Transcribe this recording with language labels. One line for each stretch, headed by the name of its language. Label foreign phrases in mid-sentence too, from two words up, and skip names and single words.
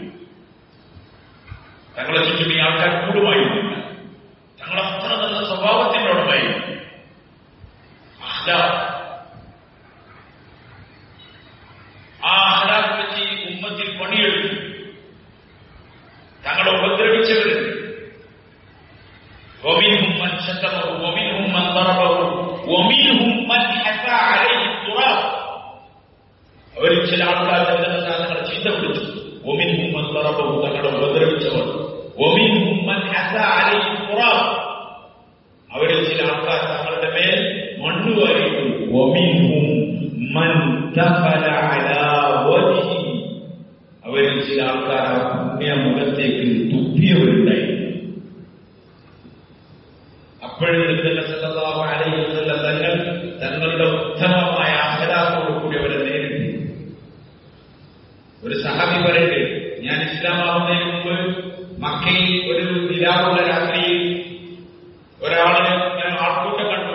Malayalam: തങ്ങളുടെ ചുറ്റും ഈ ആൾക്കാർ കൂടുമായിരുന്നില്ല. തങ്ങൾ അത്ര നല്ല സ്വഭാവത്തിന്റെ ഉടമയായിരുന്നു. ആ അഹ്ലാഖ് വെച്ച് ഈ ഉമ്മത്തിൽ പണിയെടുത്തു. തങ്ങളെ ഉപദ്രവിച്ചവരുണ്ട്.
Arabic: ومنهم من شتمه ومنهم من ضربه ومنهم من حثى عليه التراب.
Malayalam: അവരിൽ ചില ആൾക്കാർ തങ്ങളെ ചീത്ത വിളിച്ചു.
Arabic: ومنهم من ضربه,
Malayalam: തങ്ങളെ ഉപദ്രവിച്ചവർ.
Arabic: ومنهم من حثى عليه التراب,
Malayalam: അവരിൽ ചില ആൾക്കാർ തങ്ങളുടെ മേൽ മണ്ണ് വാരിയിട്ടു.
Arabic: ومنهم من دخل على وجهه,
Malayalam: അവരിൽ ചില ആൾക്കാർ പുണ്യ മുഖത്തേക്ക് തുപ്പിയവരുണ്ടായിരുന്നു. അപ്പോഴും
Arabic: صلى الله عليه وسلم
Malayalam: തങ്ങൾ തങ്ങളുടെ ഉത്തമമായ അഖ്ലാഖോട് കൂടി അവരെ നേരിട്ടു. ഒരു സഹാബി പറയട്ടെ, ഞാൻ ഇസ്ലാമാവുന്നതിന് മുമ്പ് മക്കയിൽ ഒരു നിലാവുള്ള രാത്രിയിൽ ഒരാളിനെ ഞാൻ ആൾക്കൂട്ടം കണ്ടു.